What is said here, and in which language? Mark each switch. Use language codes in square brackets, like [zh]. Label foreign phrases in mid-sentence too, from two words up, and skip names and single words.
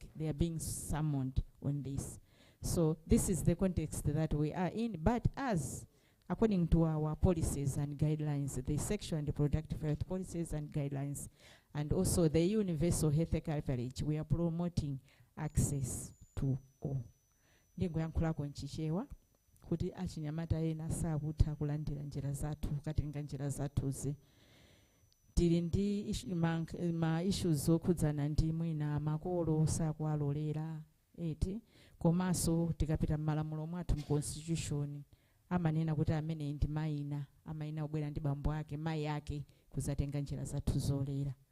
[en] They are being summoned on this. So this is the context that we are in. But as according to our policies and guidelines, the sexual and reproductive health policies and guidelines, and also the universal health coverage, we are promoting access to all. [ny] Ndikuyankhulako nchichewa kuti achinyamata ena sakutha kulandira njira zathu katenga njira zathuzi. Tili ndi ma issues zokhudzana ndi mwina makolo sakuwalolera eti komanso tikapita m'malamulo mwathu mu constitution amanena kuti amene ndi mayina amayina kubwera ndi bambo ake mayi ake kuzatenga njira zathu zolera.